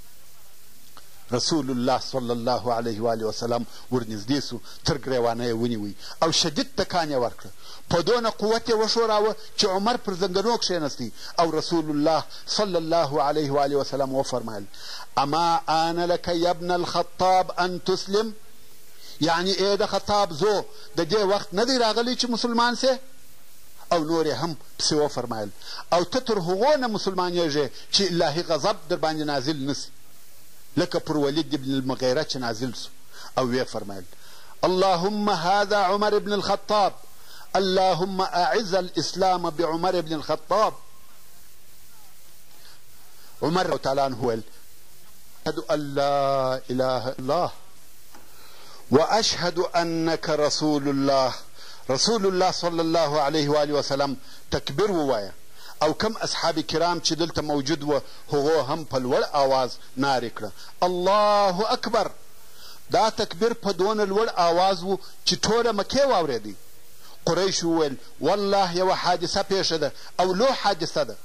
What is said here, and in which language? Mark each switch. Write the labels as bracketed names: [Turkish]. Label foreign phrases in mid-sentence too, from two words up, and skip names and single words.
[Pashto] رسول الله [Arabic] صلی الله علیه و آله وسلم [Pashto] ورنږدې سو، تر ګریوانه یې ونیوی او شدید تکان یې ورکړه. په دونه قوت یې وښوراوه چې عمر پر زنګنو کښېنستی، او رسول الله [Arabic] صلی الله علیه و آله وسلم [Pashto] وفرمایل [Arabic] اما آن لک یا ابن الخطاب ان تسلم، [Pashto] یعنی ای د خطاب زو د دې وخت نه دی راغلی چې مسلمان سې؟ او نور یې هم پسې وفرمایل او ته تر هغو نه مسلمانېږې چې الهي غضب در باندې نازل نسي، لکه پر ولید ابن المغیره چې نازل سو. او ویې فرمایل [Arabic] اللهم هذا عمر بن الخطاب، اللهم اعز الاسلام بعمر بن الخطاب. عمر تعالی عنه ویل اشهد ان لا اله الا الله واشهد انك رسول الله. [Pashto] رسول الله [Arabic] صلی الله علیه و آله وسلم [Pashto] تکبیر ووایه، او کم اصحاب کرام چې دلته موجود و هغو هم په لوړ آواز نارې کړه [Arabic] الله اکبر. [Pashto] دا تکبیر په دونه لوړ آواز و چې ټوله مکې واورېدی. قریش وویل والله یوه حادثه پیښه ده او لو حادثه ده.